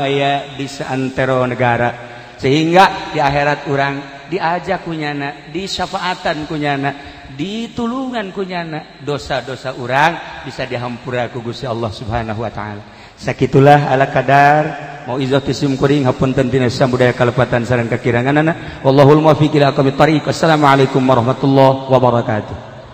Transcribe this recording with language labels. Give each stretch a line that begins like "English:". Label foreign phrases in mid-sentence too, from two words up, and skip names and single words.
Sundanese: aya di saantero negara sehingga di akhirat urang diajak kunyana disyafaatan kunyana ditulungan kunyana dosa-dosa urang bisa dihampura ku Gusti Allah
Arabic: سبحانه وتعالى
Sundanese: sakitulah ala kadar mau izati sim kuring hapunten tina samudaya kalepatan sareng kakiranganana
Arabic: والله الموفق إلى أقوم الطريق السلام عليكم ورحمة الله وبركاته.